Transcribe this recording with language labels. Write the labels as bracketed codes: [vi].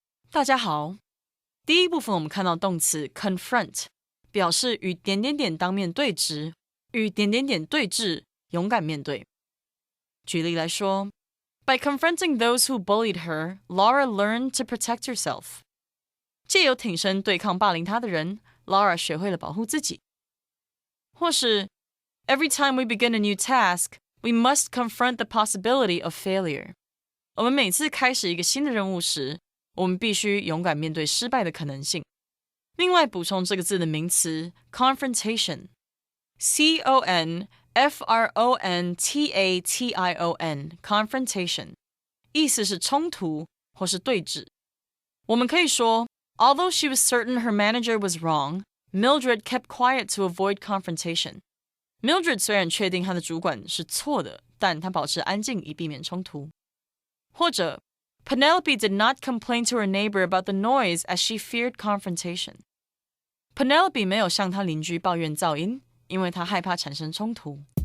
[zh] 大家好，第一部分我们看到动词 confront 表示与点点点当面对质，与点点点对峙，勇敢面对。举例来说 [en] By confronting those who bullied her, Laura learned to protect herself. [zh] 藉由挺身对抗霸凌她的人 Laura 学会了保护自己。 [en] 或是 Every time we begin a new task, we must confront the possibility of failure. [zh] 我们每次开始一个新的任务时，我们必须勇敢面对失败的可能性。另外补充这个字的名词 confrontation C-O-N-F-R-O-N-T-A-T-I-O-N confrontation 意思是冲突或是对峙。我们可以说 [en] Although she was certain her manager was wrong, Mildred kept quiet to avoid confrontation. [zh] Mildred 虽然确定她的主管是错的，但她保持安静以避免冲突。 [en] 或者Penelope did not complain to her neighbor about the noise as she feared confrontation. [zh] Penelope 没有向她邻居抱怨噪音，因为她害怕产生冲突。